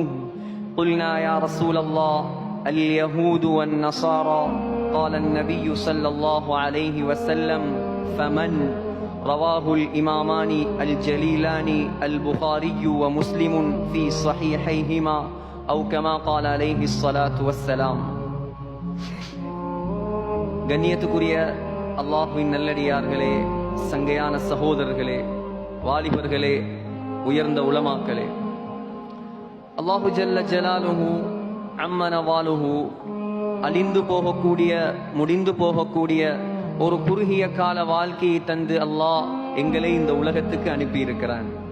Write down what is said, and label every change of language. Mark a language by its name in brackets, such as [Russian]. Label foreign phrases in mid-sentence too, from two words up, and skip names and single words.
[Arabic] قلنا يا رسول الله اليهود والنصارى. قال النبي صلى الله عليه وسلم: فمن؟ رواه الإمامان الجليلان البخاري ومسلم في صحيحيهما أو كما قال عليه الصلاة والسلام. [Tamil] கண்ணியத்துக்குரிய அல்லாஹ்வின் நல்லடியார்களே, சங்கையான சகோதரர்களே, வாலிபர்களே, உயர்ந்த உலமாக்களே, [Arabic] الله جل جلاله عم نواله [Tamil] அழிந்து போகக்கூடிய, முடிந்து போகக்கூடிய ஒரு குறுகிய கால வாழ்க்கையை தந்து அல்லாஹ் எங்களை இந்த உலகத்துக்கு அனுப்பி இருக்கிறான்.